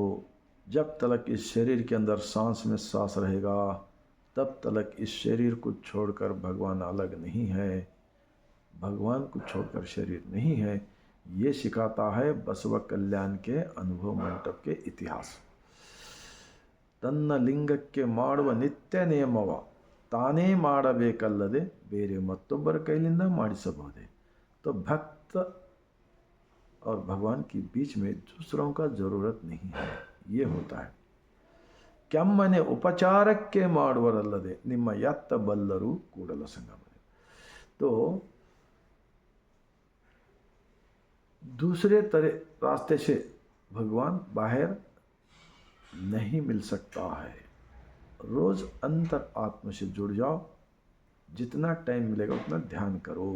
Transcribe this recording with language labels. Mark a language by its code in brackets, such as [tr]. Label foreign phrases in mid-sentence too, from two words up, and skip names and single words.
[hi] जब तक इस शरीर के अंदर सांस में सांस रहेगा तब तक इस शरीर को छोड़कर भगवान अलग नहीं है, भगवान को छोड़कर शरीर नहीं है. ये सिखाता है बसव कल्याण के अनुभव मंटप के इतिहास. [kn] ತನ್ನ ಲಿಂಗಕ್ಕೆ ಮಾಡುವ ನಿತ್ಯ ನಿಯಮವ ತಾನೇ ಮಾಡಬೇಕಲ್ಲದೆ ಬೇರೆ ಮತ್ತೊಬ್ಬರ ಕೈಲಿಂದ ಮಾಡಿಸಬಹುದೇ? [hi] तो भक्त और भगवान के बीच में दूसरों का जरूरत नहीं है, ये होता है. [kn] ಕೆಮ್ಮನೆ ಉಪಚಾರಕ್ಕೆ ಮಾಡುವರಲ್ಲದೆ ನಿಮ್ಮ ಎತ್ತ ಬಲ್ಲರೂ ಕೂಡಲ ಸಂಗಮ. [hi] तो दूसरे तरह रास्ते से भगवान बाहर नहीं मिल सकता है. रोज अंतर आत्म से जुड़ जाओ, जितना टाइम मिलेगा उतना ध्यान करो.